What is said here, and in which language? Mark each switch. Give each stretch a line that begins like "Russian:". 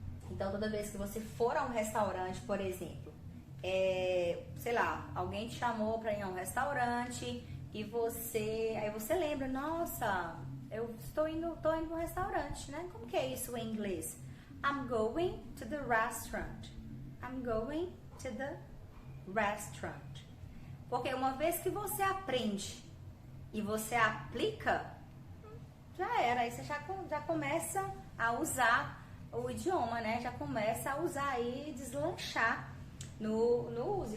Portuguese: Então, toda vez que você for a um restaurante, por exemplo, sei lá, alguém te chamou para ir a um restaurante e aí você lembra, nossa, eu estou indo para um restaurante, né? Como que é isso em inglês?
English: I'm going to the restaurant. I'm going to the restaurant.
Portuguese: Porque uma vez que você aprende e você aplica, já era. Aí você já começa a usar o idioma, né? Já começa a usar e deslanchar no uso.